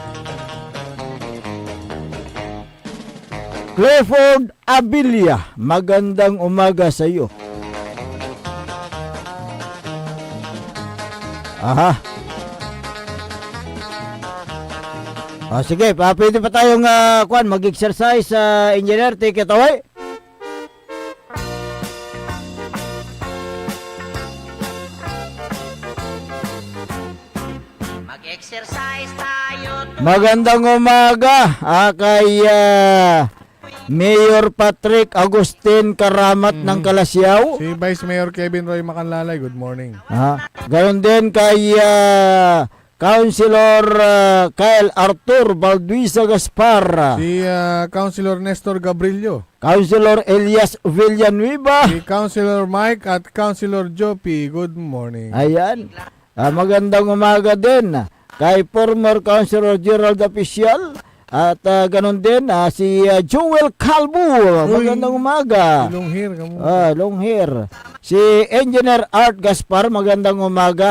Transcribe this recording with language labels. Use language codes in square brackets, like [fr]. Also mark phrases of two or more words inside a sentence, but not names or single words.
[tl] Clifford Abilia, magandang umaga sa iyo. Sige, pwede pa tayong mag-exercise sa engineer. [en] Take it away. [tl] Mag-exercise tayo. Magandang umaga kay Mayor Patrick Agustin Karamat ng Kalasyaw. Si Vice Mayor Kevin Roy Macanlalay, [en] good morning. [tl] Gayon din kay Councilor Kyle Arthur Balduisa Gaspar. Si Councilor Nestor Gabrilio. Councilor Elias Villanueva. Si Councilor Mike at Councilor Jopi, [en] good morning. [tl] Ayan. Magandang umaga din kay former Councilor Gerald Official. At ganun din si Joel Calvo. Magandang umaga. [en] Long hair. Long hair. [tl] Si Engineer Art Gaspar, magandang umaga.